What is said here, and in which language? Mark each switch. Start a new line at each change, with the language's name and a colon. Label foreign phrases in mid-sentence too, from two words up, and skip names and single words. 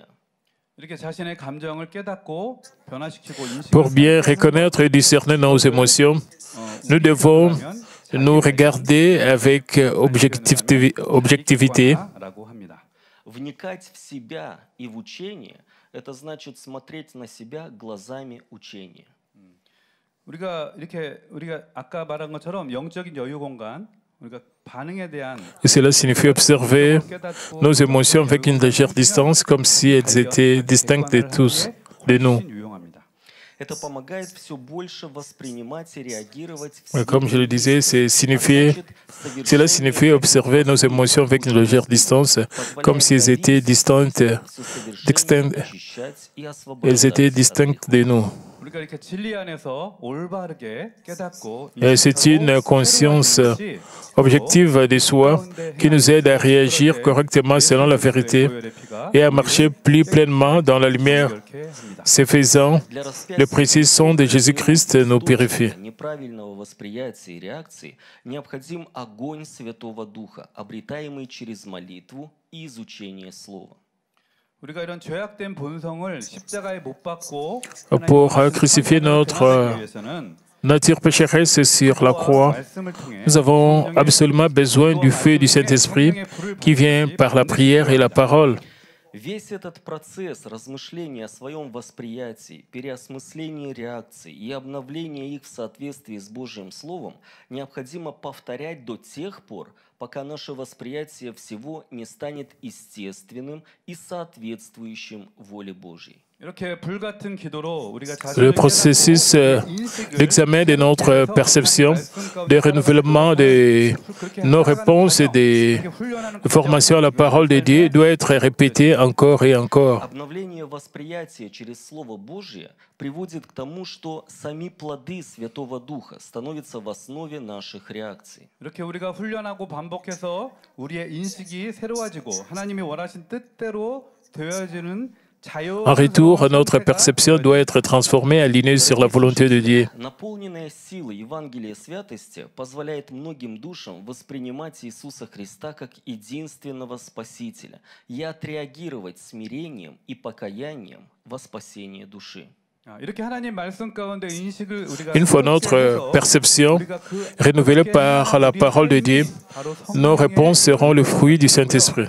Korean: 이렇게 자신의 감정을 깨닫고 변화시키고
French: Pour bien reconnaître et discerner nos émotions, nous devons nous regarder avec objectivité.
Russian: Вникать в себя и в учение – это значит смотреть на себя глазами учения.
Korean: 우리가 아까 말한 것처럼 영적인 여유 공간, 우리가 반응에 대한
French: Et cela signifie observer nos émotions avec une légère distance, comme si elles étaient distinctes de tous, de nous.
Russian: Это помогает все больше воспринимать и реагировать в
French: Comme je le disais, cela signifie observer nos émotions avec une légère distance, comme si elles étaient distinctes de nous. Et c'est une conscience objective de soi qui nous aide à réagir correctement selon la vérité et à marcher plus pleinement dans la lumière. Ce faisant, le précis sang de Jésus-Christ nous purifie.
Russian: Неправильного восприятия и реакции необходим огонь Святого Духа, обретаемый через молитву и изучение Слова.
Korean: 우리가 이런 죄악된 본성을 십자가에 못 박고
French: Pour crucifier notre nature pécheresse sur la croix, nous avons absolument besoin du feu du Saint-Esprit qui vient par la prière et la parole.
Russian: Весь этот процесс размышления о своем восприятии, переосмысления реакций и обновления их в соответствии с Божьим Словом необходимо повторять до тех пор, пока наше восприятие всего не станет естественным и соответствующим воле Божьей.
French: Le processus d'examen de notre perception, de renouvellement de nos réponses et de formation à la parole de Dieu doit être répété encore et encore.
Russian: Обновление восприятия через Слово Божье приводит к тому, что сами плоды Святого Духа становятся в основе наших реакций.
Korean: 이렇게 우리가 훈련하고 반복해서 우리의 인식이 새로워지고 하나님이 원하신 뜻대로 되어지는
French: En retour, notre perception doit être transformée, alignée sur la volonté de Dieu.
Russian: Наполненная силой Евангелия святости позволяет многим душам воспринимать Иисуса Христа как единственного Спасителя и отреагировать смирением и покаянием во спасение души.
French: Une fois notre perception renouvelée par la parole de Dieu, nos réponses seront le fruit du Saint-Esprit.